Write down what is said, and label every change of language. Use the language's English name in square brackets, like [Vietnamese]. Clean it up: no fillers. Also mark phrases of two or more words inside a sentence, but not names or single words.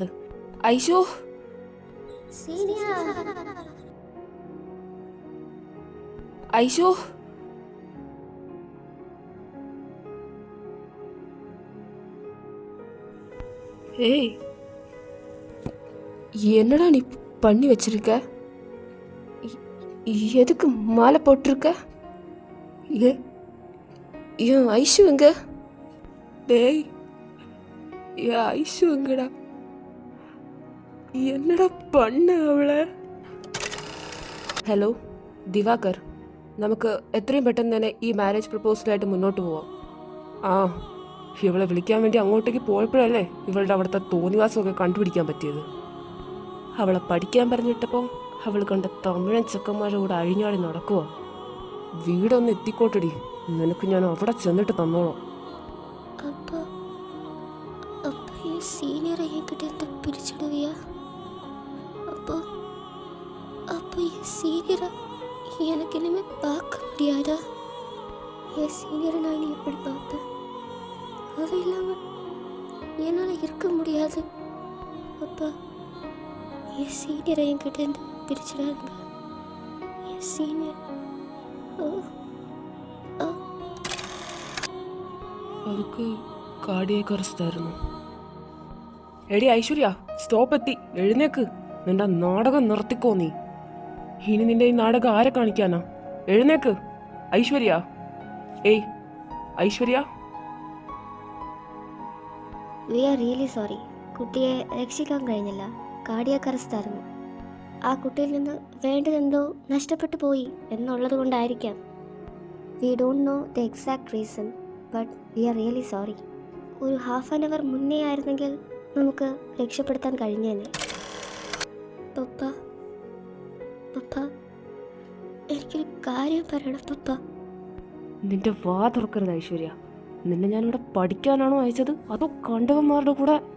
[Tamil] ஐஷு ஐஷு ஏய், என்னடா நீ பண்ணி வச்சிருக்க? எதுக்கு மாலை போட்டிருக்க? என் ஐஷு எங்க? டேய் என் ஐஷு எங்கடா? என்னடா பண்ண அவளை? [Malayalam] ഹലോ ദിവാകർ, നമുക്ക് എത്രയും പെട്ടെന്ന് തന്നെ ഈ [English] marriage proposal [Malayalam] മുന്നോട്ട് പോവാം. ആ, ഇവളെ വിളിക്കാൻ വേണ്ടി അങ്ങോട്ടേക്ക് പോയപ്പോഴല്ലേ ഇവളുടെ അവിടുത്തെ തോന്നിവാസമൊക്കെ കണ്ടുപിടിക്കാൻ പറ്റിയത്. അവളെ പഠിക്കാൻ പറഞ്ഞിട്ടപ്പോൾ അവൾ കണ്ട തമിഴൻ ചെക്കന്മാരുടെ കൂടെ അഴിഞ്ഞാടി നടക്കുക. വീടൊന്ന് എത്തിക്കോട്ടടി, നിനക്ക് ഞാൻ അവിടെ ചെന്നിട്ട് തന്നോളാം. [Tamil] സീനിയർ എன்கிட்ட பிரிச்சிடுவியா? அப்போ என் சீனியரை எனக்கு இனிமே பார்க்க முடியாதா? என் சீனியரை நான் இனி எப்படி பார்ப்பேன்? அவ இல்லாமல் என்னால் இருக்க முடியாது. அப்பா, என் சீனியரை என்கிட்ட இருந்து பிரிச்சிடாதுங்க. என் சீனியர் [Malayalam] അവൾക്ക് [English] cardiac arrest [Malayalam] ആയിരുന്നു. എടി ഐശ്വര്യ, സ്റ്റോപ്പ് എത്തി, എഴുന്നേക്ക്. നിന്റെ നാടകം നിർത്തിക്കോ നീ. ഇനി നിന്റെ ഈ നാടകം ആരെ കാണിക്കാനാ? എഴുന്നേക്ക് ഐശ്വര്യ. ഏയ് ഐശ്വര്യ. [English] we are really sorry. [Malayalam] കുട്ടിയെ രക്ഷിക്കാൻ കഴിഞ്ഞില്ല, [English] cardiac arrest [Malayalam] ആയിരുന്നു. ആ കുട്ടിയിൽ നിന്ന് വേണ്ടതെന്തോ നഷ്ടപ്പെട്ടു പോയി എന്നുള്ളത് കൊണ്ടായിരിക്കാം. [English] we don't know the exact reason, but we are really sorry. [Malayalam] ഒരു [English] half an hour [Malayalam] മുന്നേ ആയിരുന്നെങ്കിൽ നമുക്ക് രക്ഷപ്പെടുത്താൻ കഴിഞ്ഞേനെ. പപ്പ, എനിക്കൊരു കാര്യം പറയണം പപ്പ. നിന്റെ വാ തുറക്കരുത് ഐശ്വര്യ. നിന്നെ ഞാനിവിടെ പഠിക്കാനാണോ അയച്ചത്, അതോ കണ്ടവന്മാരുടെ കൂടെ?